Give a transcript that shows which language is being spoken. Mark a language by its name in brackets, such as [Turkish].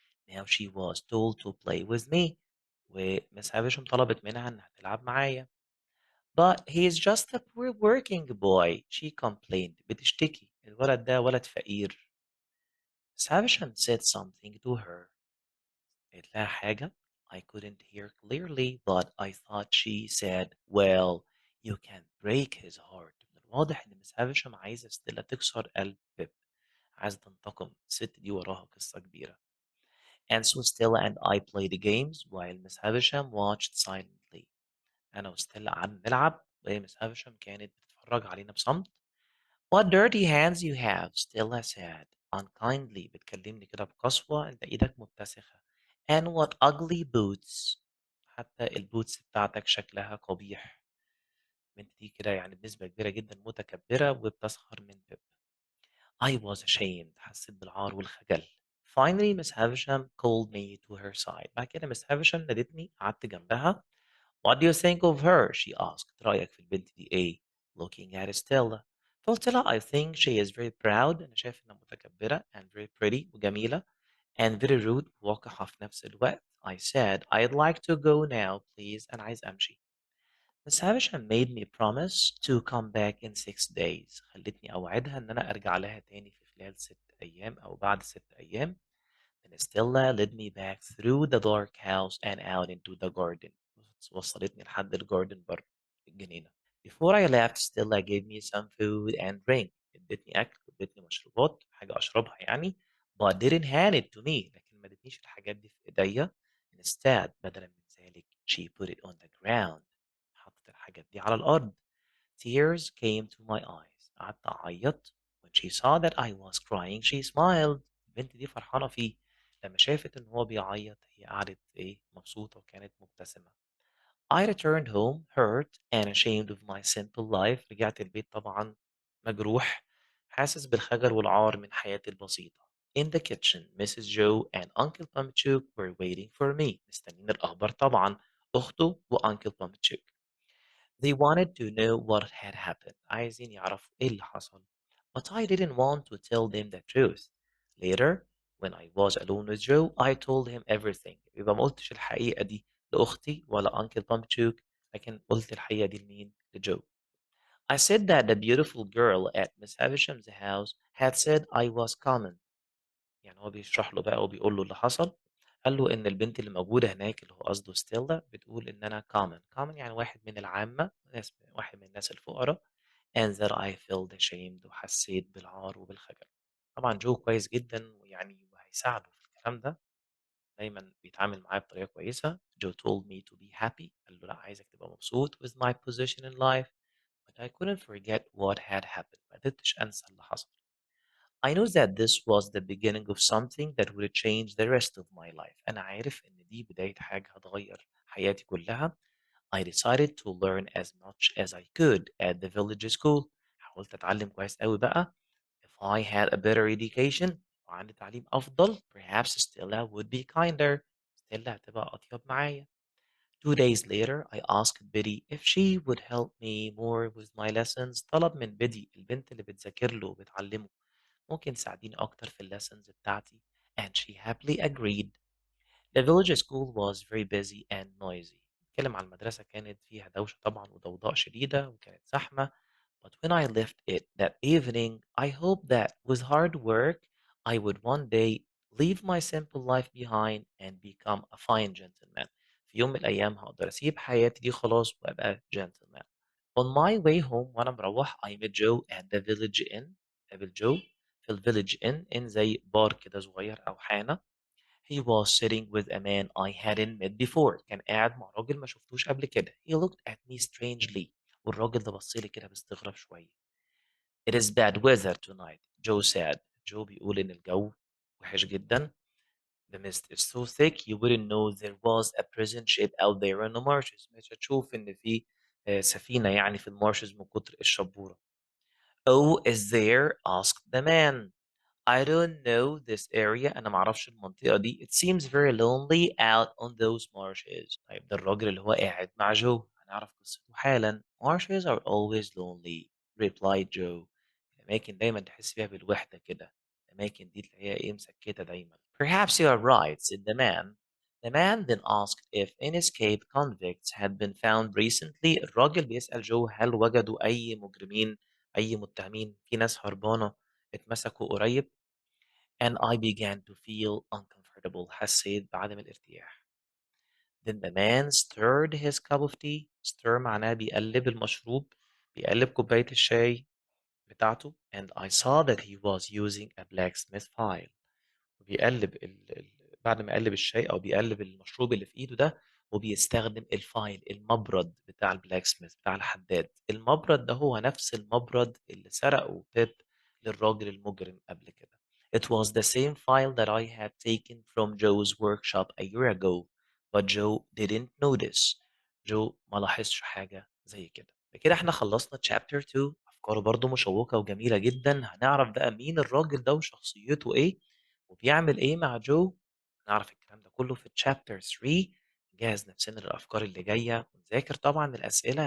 [English] Now she was told to play with me. [Arabic] ومس هافشم طلبت منها إنها تلعب معايا. [English] But he is just a poor working boy, she complained. [Arabic] بتشتكي. الولد ده ولد فقير. [English] Savisham said something to her. [Arabic] قالت لها حاجة. [English] I couldn't hear clearly, but I thought she said, well, you can break his heart. [Arabic] من الواضح إن مس هافشم عايزة ستيلا تكسر قلب بيب عايزة تنتقم، الست دي وراها قصة كبيرة. [English] And so Stella and I played the games while Miss Havisham watched silently. [Arabic] أنا وستيلا قعدنا نلعب وهي Miss Havisham كانت بتتفرج علينا بصمت. [English] What dirty hands you have, Stella said unkindly. [Arabic] بتكلمني كده بقسوة، أنت إيدك متسخة. [English] And what ugly boots. [Arabic] حتى البوتس بتاعتك شكلها قبيح. البنت دي كده يعني بنسبة كبيرة جدا متكبرة وبتسخر من بيب. [English] I was ashamed. [Arabic] حسيت بالعار والخجل. [English] Finally, Miss Havisham called me to her side. [Arabic] بعد كده Miss Havisham نادتني، قعدت جنبها. [English] What do you think of her? She asked. [Arabic] رأيك في البنت دي إيه؟ [English] Looking at Stella. [Arabic] فقلت لها [English] I think she is very proud. [Arabic] أنا شايف إنها متكبرة [English] and very pretty [Arabic] وجميلة [English] and very rude [Arabic] ووقحة في نفس الوقت. [English] I said I'd like to go now please. [Arabic] أنا عايز أمشي. [English] Miss Havisham made me promise to come back in 6 days. [Arabic] خلتني أوعدها إن أنا أرجع لها تاني في خلال 6 أيام أو بعد 6 أيام. [English] Then Stella led me back through the dark house and out into the garden. [Arabic] وصلتني لحد الجاردن بره الجنينة. [English] Before I left, Stella gave me some food and drink. [Arabic] ادتني أكل وادتني مشروبات، حاجة أشربها يعني. [English] But didn't hand it to me. [Arabic] لكن ما ادتنيش الحاجات دي في إيديا. [English] Instead, [Arabic] بدلا من ذلك, [English] she put it on the ground. [Arabic] حطت الحاجات دي على الأرض. [English] Tears came to my eyes. [Arabic] قعدت أعيط. [English] When she saw that I was crying, she smiled. [Arabic] البنت دي فرحانة فيه. لما شافت إن هو بيعيط هي قعدت إيه مبسوطة وكانت مبتسمة. [English] I returned home hurt and ashamed of my simple life. [Arabic] رجعت البيت طبعا مجروح، حاسس بالخجل والعار من حياتي البسيطة. [English] In the kitchen, Mrs. Joe and Uncle Pumpchuck were waiting for me. [Arabic] مستنيين الأخبار طبعا، أخته وأنكل Pumpchuck. [English] They wanted to know what had happened. [Arabic] عايزين يعرفوا إيه اللي حصل. [English] But I didn't want to tell them the truth. Later, when I was alone with Joe, I told him everything. [Arabic] يبقى ما قلتش الحقيقة دي لأختي ولا أنكل بامتشوك، لكن قلت الحقيقة دي لمين؟ لجو. [English] I said that the beautiful girl at Miss Havisham's house had said I was common. [Arabic] يعني هو بيشرح له بقى وبيقول له اللي حصل. قال له إن البنت اللي موجودة هناك اللي هو قصده ستيلا بتقول إن أنا common يعني واحد من العامة، واحد من الناس الفقراء. [English] and that I felt ashamed [Arabic] وحسيت بالعار وبالخجل. طبعا جو كويس جدا ويعني وهيساعده في الكلام ده، دايما بيتعامل معاه بطريقة كويسة. [English] Joe told me to be happy. [Arabic] قال له لا، عايزك تبقى مبسوط [English] with my position in life. But I couldn't forget what had happened. [Arabic] ما قدرتش أنسى اللي حصل. [English] I knew that this was the beginning of something that would change the rest of my life. [Arabic] أنا عارف إن دي بداية حاجة هتغير حياتي كلها. [English] I decided to learn as much as I could at the village school. [Arabic] حاولت أتعلم كويس أوي بقى. [English] If I had a better education [Arabic] وعندي تعليم أفضل, [English] perhaps Stella would be kinder. [Arabic] Stella هتبقى أطيب معايا. [English] 2 days later, I asked Biddy if she would help me more with my lessons. [Arabic] طلب من بيدي البنت اللي بتذاكر له وبتعلمه ممكن تساعديني أكتر في الليسنز بتاعتي. [English] And she happily agreed. The village school was very busy and noisy. [Arabic] بتكلم عن المدرسة كانت فيها دوشة طبعا وضوضاء شديدة وكانت زحمة. [English] But when I left it that evening, I hoped that with hard work, I would one day leave my simple life behind and become a fine gentleman. [Arabic] في يوم من الأيام هقدر أسيب حياتي دي خلاص وأبقى gentleman. [English] On my way home [Arabic] وأنا مروح [English] I met Joe at the village inn. [Arabic] قابل جو في الفيليج inn زي بار كده صغير أو حانة. [English] He was sitting with a man I hadn't met before. [Arabic] كان قاعد مع راجل ما شفتوش قبل كده. [English] He looked at me strangely. [Arabic] والراجل ده بص لي كده باستغراب شوية. [English] It is bad weather tonight, Joe said. [Arabic] جو بيقول إن الجو وحش جدا. [English] The mist is so thick you wouldn't know there was a prison ship out there in the marshes. [Arabic] مش هتشوف إن في سفينة يعني في المارشز من كتر الشبورة. [English] Oh, is there? asked the man. I don't know this area. [Arabic] أنا معرفش المنطقة دي. [English] It seems very lonely out on those marshes. [Arabic] طيب ده الراجل اللي هو قاعد مع جو. هنعرف قصته حالا. [English] Marshes are always lonely, replied Joe. [Arabic] الأماكن دايما تحس فيها بالوحدة كده. الأماكن دي تلاقيها إيه مسكتة دايما. [English] Perhaps you are right, said the man. The man then asked if any escaped convicts had been found recently. [Arabic] الراجل بيسأل جو هل وجدوا أي مجرمين، أي متهمين، في ناس هربانة اتمسكوا قريب. [English] And I began to feel uncomfortable. حسيت بعدم الارتياح. Then the man stirred his cup of tea. Stir [Arabic] معناه بيقلب المشروب، بيقلب كوباية الشاي بتاعته [English] and I saw that he was using a blacksmith file. [Arabic] وبيقلّب بعد ما يقلّب الشاي أو بيقلّب المشروب اللي في إيده ده، وبيستخدم الفايل المبرد بتاع الblacksmith بتاع الحداد. المبرد ده هو نفس المبرد اللي سرقه بيب للراجل المجرم قبل كده. [English] It was the same file that I had taken from Joe's workshop a year ago, but Joe didn't notice. [Arabic] جو ما لاحظش حاجة زي كده. بكده إحنا خلّصنا chapter 2. أفكاره برضه مشوّقة وجميلة جدًا. هنعرف بقى مين الراجل ده وشخصيته إيه، وبيعمل إيه مع جو. هنعرف الكلام ده كله في chapter 3. نجهّز نفسنا للأفكار اللي جاية ونذاكر طبعًا الأسئلة.